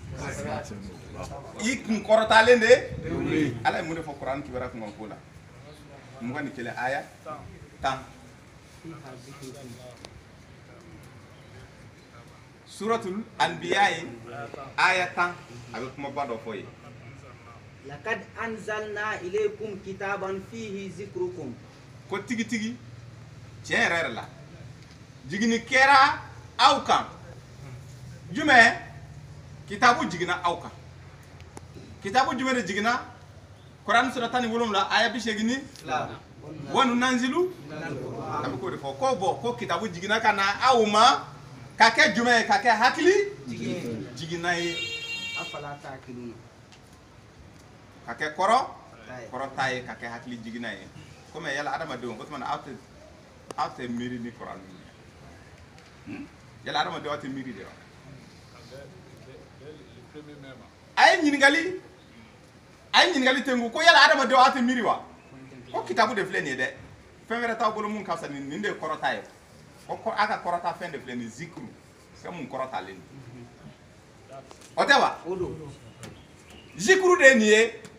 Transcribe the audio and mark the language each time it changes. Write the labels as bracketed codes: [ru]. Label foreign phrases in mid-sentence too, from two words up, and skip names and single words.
[bm] i kun kɔrɔtalen de ala ye mun de fɔ kuranɛ kibaruya kun ko la 21 aya 10 [ar] سورة الأنبياء [bm] aya 10 a bɛ kumaba dɔ fɔ ye [ar] لقد أنزلنا إليكم كتابا فيه ذكركم [bm] ko tigitigi tiɲɛ yɛrɛ yɛrɛ la jigini kɛra aw kan jumɛn kitabu jiginna aw kan kitabu jumɛn de jiginna kuranɛ sura 17 aya 82 [ar] وننزل [bm] a bɛ k'o de fɔ ko bɔn ko kitabu jiginna ka na aw ma ka kɛ jumɛn ye ka kɛ hakili jiginna ye [ar] أفلا تعقلون [bm] ka kɛ kɔrɔta ye ka kɛ hakili jiginna ye komi yala adamadenw ko tuma na aw tɛ miiri ni kuranɛ ye yala adamadenw aw tɛ miiri de wa a ye ɲininkali tengu ko yala adamadenw aw tɛ miiri wa ko kitabu de filɛ nin ye dɛ fɛn wɛrɛ t'aw bolo mun ka fisa nin de ye kɔrɔta ye ko a ka kɔrɔta fɛn de filɛ nin zikuru fɛn mun kɔrɔtalen don o tɛ wa zikuru de ye nin ye